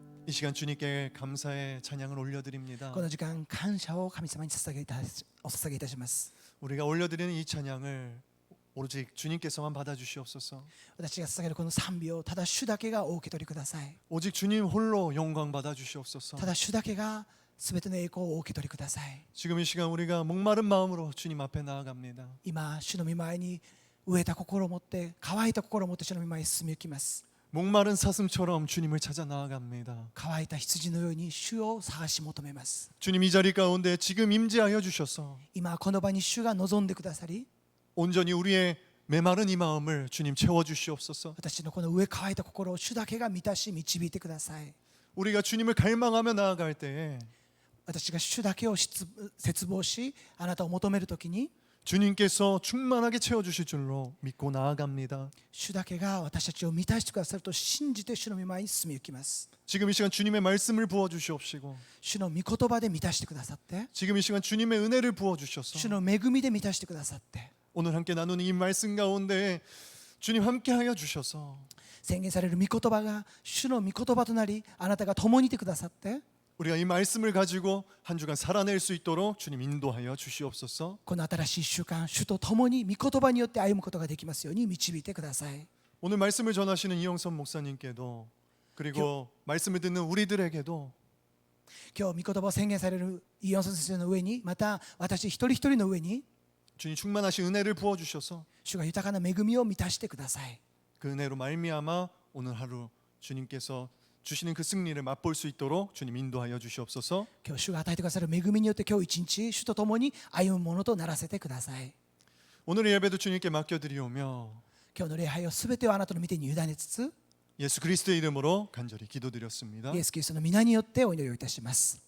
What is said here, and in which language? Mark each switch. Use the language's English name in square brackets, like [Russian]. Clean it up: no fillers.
[Korean] 이 시간 주님께 감사의 찬양을 올려드립니다 [Japanese] この時間感謝を神様にお捧げいたします。 [Korean] 우리가 올려드리는 이 찬양을 오로지 주님께서만 받아주시옵소서 [Japanese] 私が捧げるこの賛美をただ主だけがお受け取りください。 [Korean] 오직 주님 홀로 영광 받아주시옵소서 [Japanese] ただ主だけが全ての栄光をお受け取りください。 [Korean] 지금 이 시간 우리가 목마른 마음으로 주님 앞에 나아갑니다 [Japanese] 今主の御前に飢えた心を持って乾いた心を持って主の御前に進み行きます。 [Korean] 목마른 사슴처럼 주님을 찾아 나아갑니다 [Japanese] 乾いた羊のように主を探し求めます。 [Korean] 주님 이 자리 가운데 지금 임재하여 주셔서 [Japanese] 今この場に主が望んでくださり、 [Korean] 온전히 우리의 메마른 이 마음을 주님 채워주시옵소서 [Japanese] 私のこの飢え乾いた心を主だけが満たし導いてください。 [Korean] 우리가 주님을 갈망하며 나아갈 때에 [Japanese] 私が主だけを切望しあなたを求めるときに [Korean] 주님께서 충만하게 채워주실 줄로 믿고 나아갑니다 [Japanese] 主だけが私たちを満たしてくださると信じて主の御前に進み行きます。 [Korean] 지금 이 시간 주님의 말씀을 부어주시옵시고 [Japanese] 主の御言葉で満たしてくださって、 [Korean] 지금 이 시간 주님의 은혜를 부어주셔서 [Japanese] 主の恵みで満たしてくださって、 [Korean] 오늘 함께 나누는 이 말씀 가운데 주님 함께하여 주셔서 [Japanese] 宣言される御言葉が主の御言葉となり、あなたが共にいてくださって、 [Korean] 우리가 이 말씀을 가지고 한 주간 살아낼 수 있도록 주님 인도하여 주시옵소서 [Japanese] この新しい習慣、主と共に御言葉によって歩むことができますように導いてください。 [Korean] 오늘 말씀을 전하시는 이영선 목사님께도 그리고 말씀을 듣는 우리들에게도 [Japanese] 今日御言葉を宣言されるイヨンソン先生の上に、また私一人一人の上に [Korean] 주님 충만하신 은혜를 부어주셔서 [Japanese] 主が豊かな恵みを満たしてください。 [Korean] 그 은혜로 말미암아 오늘 하루 주님께서 주시는 그 승리를 맛볼 수 있도록 주님 인도하여 주시옵소서 [Japanese] 今日主が与えてくださる恵みによって今日一日主と共に歩むものとならせてください。 [Korean] 오늘의 예배도 주님께 맡겨드리오며 [Japanese] 今日の礼拝をすべてをあなたの御手に委ねつつ、 [Korean] 예수 그리스도의 이름으로 간절히 기도드렸습니다 [Japanese] イエス・キリストの皆によってお祈りをいたします。